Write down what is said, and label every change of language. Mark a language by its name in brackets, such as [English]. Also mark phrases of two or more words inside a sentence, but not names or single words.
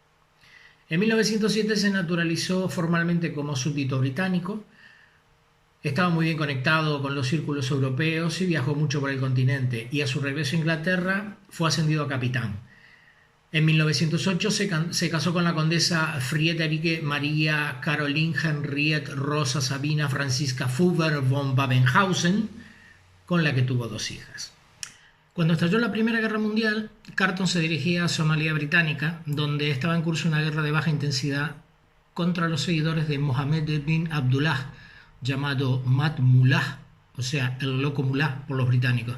[Spanish] En 1907 se naturalizó formalmente como súbdito británico. Estaba muy bien conectado con los círculos europeos y viajó mucho por el continente, y a su regreso a Inglaterra fue ascendido a capitán. En 1908 se casó con la condesa Friederike Maria Caroline Henriette Rosa Sabina Franziska Fugger von Babenhausen, con la que tuvo 2 hijas. Cuando estalló la Primera Guerra Mundial, Carton se dirigía a Somalia Británica, donde estaba en curso una guerra de baja intensidad contra los seguidores de Mohammed bin Abdullah, llamado Mat Mullah, o sea, el loco Mullah por los británicos.